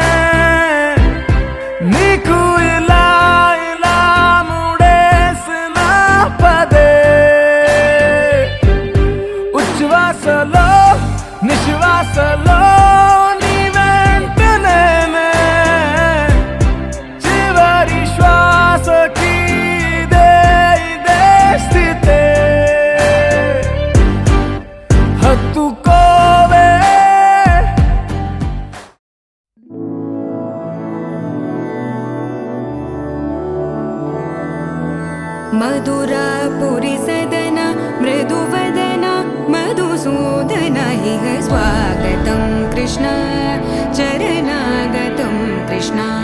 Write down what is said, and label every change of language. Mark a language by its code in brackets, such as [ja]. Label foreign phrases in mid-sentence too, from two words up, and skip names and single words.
[te] నీకు ఇలా ఇలా ముడేసిన పదే ఉచ్ఛ్వాసలో నిశ్వాసలో నీ వెంట నేనే చివరి శ్వాసకి ఇదే స్థితే హత్తుకోవే [sa] मधुरापुरी सदन मृदुवदन मधुसूदन इह स्वागतं कृष्ण चरणागतं कृष्ण